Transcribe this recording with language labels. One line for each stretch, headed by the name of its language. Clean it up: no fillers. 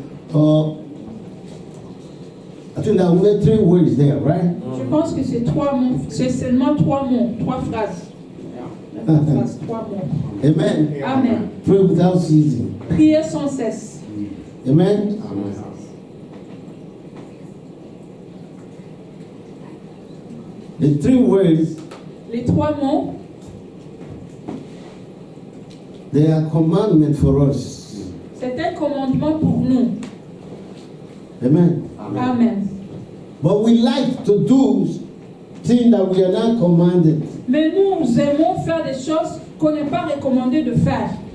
English: So, I think there are only 3 words there, right?
French: Je pense que c'est 3 mots, c'est seulement 3 mots, 3 phrases. Pas phrases, 3 mots. Amen. Amen.
English: Pray without ceasing.
French: Priez sans cesse. Amen.
English: The 3 words
French: Les 3 mots,
English: they are commandments for us.
French: c'est un commandement pour nous. Amen. Amen.
English: But we like to do things that we are not commanded.
French: Mais nous aimons faire des choses qu'on n'est pas recommandé de faire.